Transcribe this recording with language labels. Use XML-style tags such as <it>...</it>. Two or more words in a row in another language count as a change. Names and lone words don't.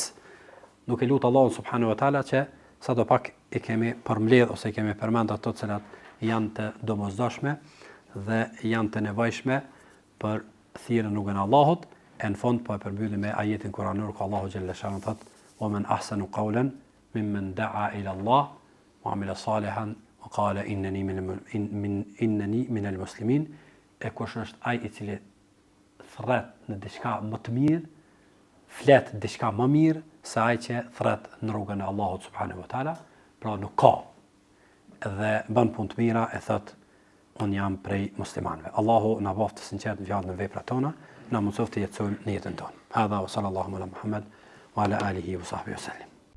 <sq>Nuk e lut Allahun</sq> <ar>سبحانه وتعالى</ar> <sq>që sadopak i kemi përmbledh ose i kemi përmend ato të cilat janë të domosdoshme dhe janë të nevojshme për thirrjen rrugën e Allahut. E në fund po e përmbyllim me ajetin kuranor ku Allahu</sq> <ar>جل شأنه</ar> <sq>thot:</sq> <ar>"ومن أحسن قولا ممن دعا إلى الله وعمل صالحا وقال إنني من المسلمين."</ar> <sq>E kush është ai i cili thret në diçka më të mirë, flet diçka më mirë se ai që thret në rrugën e Allahut</sq> <ar>سبحانه وتعالى,</ar> <sq>pra nuk ka. Dhe bën punë të mira e thot unë jam prej muslimanëve. Allahu na bëft të sinqert në fjalën dhe veprat tona, na mësoft të jetësojmë në jetën tonë.</sq> <ar>هذا وصلى الله على محمد وعلى آله وصحبه وسلم.</ar>